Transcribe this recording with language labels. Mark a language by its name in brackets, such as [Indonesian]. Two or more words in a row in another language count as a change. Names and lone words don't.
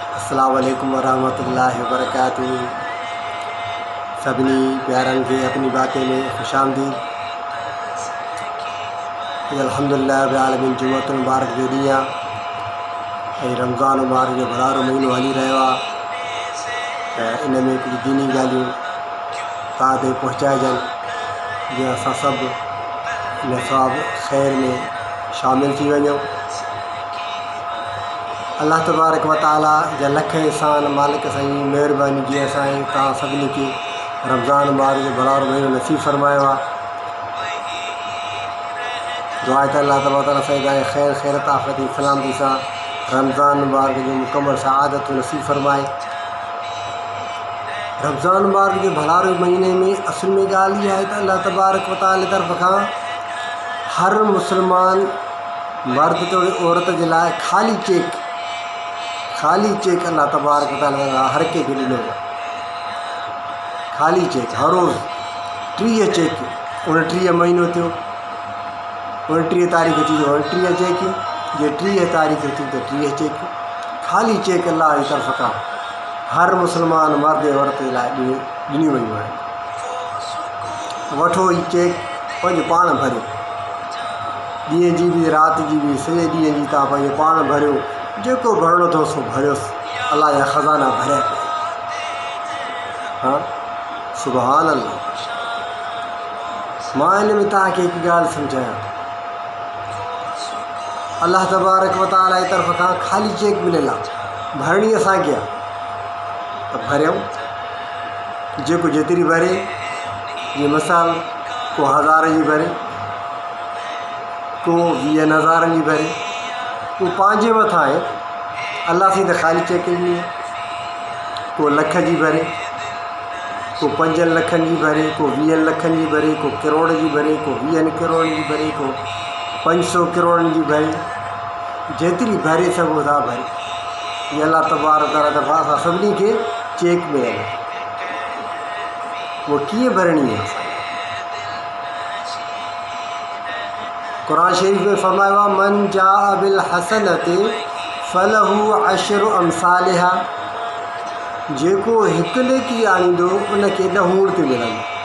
[Arabic] السلام عليكم ورحمة الله وبركاته. [Sindhi] सभिनी प्यारनि खे अपनी बातें में खुशामदीद। [Arabic] الحمد لله رب العالمين [Sindhi] जुमअतुल मुबारक जो ॾींहुं आहे ऐं रमज़ान मुबारक जो भरारो महीनो हली रहियो आहे त इन में कुझु दीनी ॻाल्हियूं तव्हां ताईं पहुचाइजनि जीअं असां सभु इन सवाबु ख़ैर में शामिल थी वञूं। अल्लाह तबारक व तआला जा लख एहसान मालिक साईं महिरबानी जीअं असां तव्हां सभिनी खे रमज़ान मुबारक जो भरारो महीनो नसीब फरमायो आहे। दुआ त अल्लाह तबारक व तआला साईं तव्हांखे ख़ैर ख़ैरत आफ़ियत सलामती सां रमज़ान मुबारक जो मुकमल सआदत नसीब फरमाए। रमज़ान मुबारक जो भरारे महीने में असल में ॻाल्हि इहा आहे त अल्लाह तबारक व तआला जी तरफ़ खां हर मुस्लमान मर्द तो औरत जे लाइ ख़ाली चेक अल्लाह तबारक व तआला हर कंहिंखे ॾिनो आहे। ख़ाली चेक हर रोज़ 30 चेक 29 महीनो थियो 29 तारीख़ थी तो 29 चेक जे 30 तारीख़ थी तो 30 चेक ख़ाली चेक अल्लाह जी तरफ़ खां हर मुस्लमान मर्द औरत जे लाइ ॾिनियूं वयूं आहिनि। वठो ही चेक पंहिंजो पाण भरियो, ॾींहं जी बि राति जी बि सॼे ॾींहं जी तव्हां पंहिंजो पाण भरियो, जेको भरिणो अथव सो भरियोसि। अल्लाह जा ख़ज़ाना भरिया पिया। हाँ [Arabic] سبحان الله. [Sindhi] मां इन में तव्हांखे हिकु ॻाल्हि सम्झायां, अल्लाह तबारक व तआला जी तरफ़ खां ख़ाली चेक मिलियल आहे, भरणी असांखे आहे त भरियूं जेको जेतिरी भरे। जीअं मिसाल को 1000 जी भरे, को 20,000 जी भरे, को पंहिंजे मथां आहे। अल्लाह सां त ख़ाली चेक ॾिनी आहे। को लख जी भरे, को 5 लखनि जी भरे, को 20 लखनि जी भरे, को करोड़ जी भरे, को 20 करोड़ जी भरे, को 500 करोड़ जी भरे, जेतिरी भरे सघो था भरे। ये अल्लाह तबारक व तआला तरफ़ां असां सभिनी खे चेक मिलियल आहे। उहा कीअं भरणी आहे? कुरान शरीफ़ में फरमायो आहे [Arabic] من جاء بالحسنة فله عشر أمثالها. [Sindhi] जेको हिकु नेकी आणींदो उनखे 10 उणिती मिलंदी।